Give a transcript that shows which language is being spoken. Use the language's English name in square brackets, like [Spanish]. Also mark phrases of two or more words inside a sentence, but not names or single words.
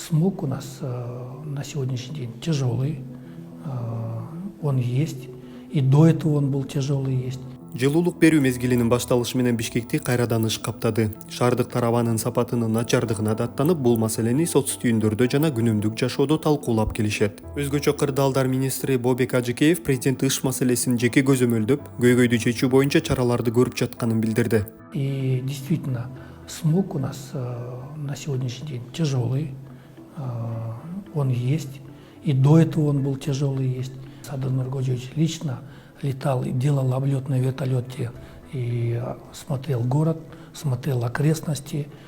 [Russian] Смог у нас на сегодняшний день тяжелый, он есть, и до этого он был тяжелый есть. [Kyrgyz] Жылуулук берүү мезгилинин башталышы менен Бишкекти кайрадан ыш каптады. Шаардыктар абанын сапатынын начардыгына даттанып, бул маселени соц түйүндөрдө жана күнүмдүк жашоодо талкуулап келишет. Өзгөчө кырдаалдар министри Бобек Ажыкеев президент ыш маселесин жеке көзөмөлдөп, көйгөйдү чечүү боюнча чараларды көрүп жатканын билдирди. [Russian] И действительно, смог у нас на сегодняшний день тяжелый, он есть, и до этого он был тяжелый есть. Садыр Нургожевич лично летал и делал облет на вертолете и смотрел город, смотрел окрестности.